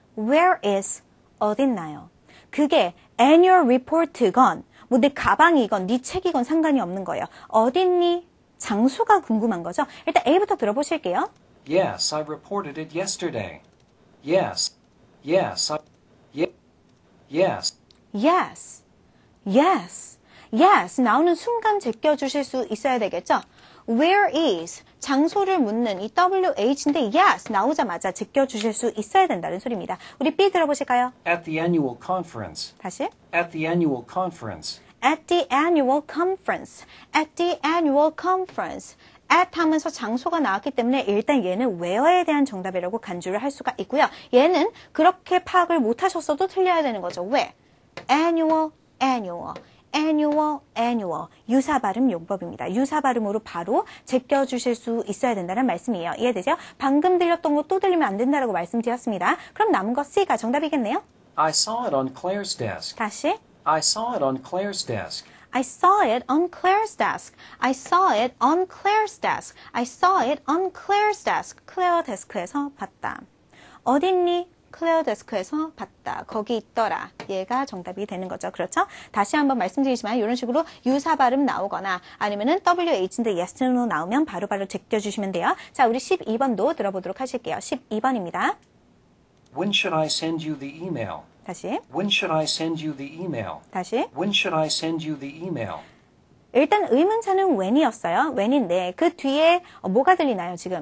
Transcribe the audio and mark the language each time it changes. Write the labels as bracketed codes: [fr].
[en] Where is [ko] 어딨나요? 그게 annual report건 뭐 내 가방이건 네 책이건 상관이 없는 거예요. 어딨니? 장소가 궁금한 거죠. 일단 A부터 들어보실게요. [en] Yes, I reported it yesterday. Yes. Yes. Yes. Yes. Yes. Yes. [ko] 나오는 순간 제껴주실 수 있어야 되겠죠? [en] Where is [ko] 장소를 묻는 이 WH인데 yes 나오자마자 제껴주실 수 있어야 된다는 소리입니다. 우리 B 들어보실까요? [en] At the annual conference. [ko] 다시. [en] At the annual conference. At the annual conference. At the annual conference. [ko] at 하면서 장소가 나왔기 때문에 일단 얘는 where에 대한 정답이라고 간주를 할 수가 있고요. 얘는 그렇게 파악을 못하셨어도 틀려야 되는 거죠. 왜? annual, annual. annual, annual. 유사 발음 용법입니다. 유사 발음으로 바로 제껴주실 수 있어야 된다는 말씀이에요. 이해되죠? 방금 들렸던 거 또 들리면 안 된다라고 말씀드렸습니다. 그럼 남은 거 C가 정답이겠네요? [en] I saw it on Claire's desk. [ko] 다시. [en] I saw it on Claire's desk. I saw it on Claire's desk. I saw it on Claire's desk. I saw it on Claire's desk. [ko] 클레어 데스크에서 봤다. 어딨니? 클레어 데스크에서 봤다. 거기 있더라. 얘가 정답이 되는 거죠. 그렇죠? 다시 한번 말씀드리지만 이런 식으로 유사 발음 나오거나 아니면은 WH인데 yes, no 나오면 바로바로 제껴주시면 돼요. 자, 우리 12번도 들어보도록 하실게요. 12번입니다. [en] When should I send you the email? [ko] 다시. [en] When should I send you the email? [ko] 다시. [en] When should I send you the email? [ko] 일단 의문사는 when이었어요. when인데 그 뒤에 뭐가 들리나요, 지금?